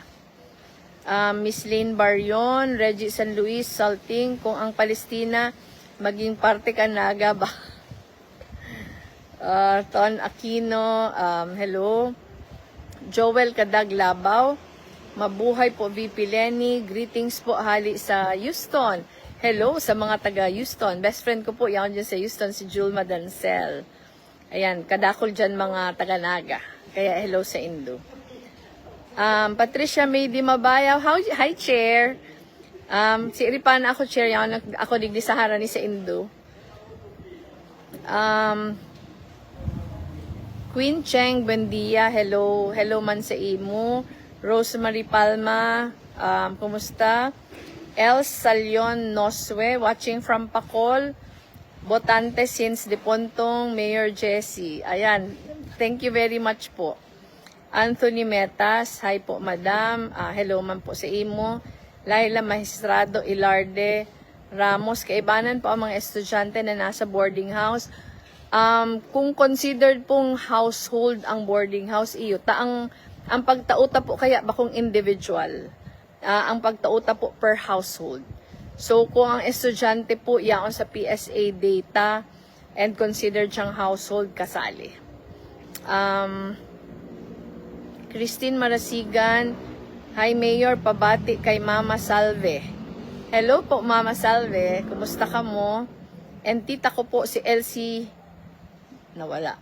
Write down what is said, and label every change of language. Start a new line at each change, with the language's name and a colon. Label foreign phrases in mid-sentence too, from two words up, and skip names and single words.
Bikol: Miss Lane Baryon, Reggie San Luis, Salting, kung ang Palestina maging parte ka Naga ba? Ton Aquino, hello. Joel Kadag Labaw, mabuhay po VP Lenny, greetings po hali sa Houston. Hello sa mga taga Houston.
English: Best friend
Bikol: ko po, yan dyan sa Houston, si Julma Dancel. Ayan, kadakol dyan mga taga Naga. Kaya hello sa Indo. Patricia May Di Mabayaw, hi Chair. Si Iripana ako Chair, yan ako digdi sa harani sa Indo. Queen Cheng Buendia, hello. Hello man sa imo. Rosemary Palma, kumusta? El Salion Noswe,
English: watching from Pacol.
Bikol: Botante since Dipontong, Mayor Jessie. Ayan,
English: thank you very much po.
Bikol: Anthony Metas, hi po madam. Hello man po sa imo. Laila Magistrado Ilarde Ramos, kaibanan po ang mga estudyante na nasa boarding house. Kung considered pong household ang boarding house, iyo, ang pagtauta po kaya bakong individual, ang pagtauta po per household. So, kung ang estudyante po yaon sa PSA data and considered siyang household, kasali. Christine Marasigan, hi Mayor, pabati kay Mama Salve. Hello po Mama Salve, kumusta ka mo? And tita ko po si Elsie, nawala.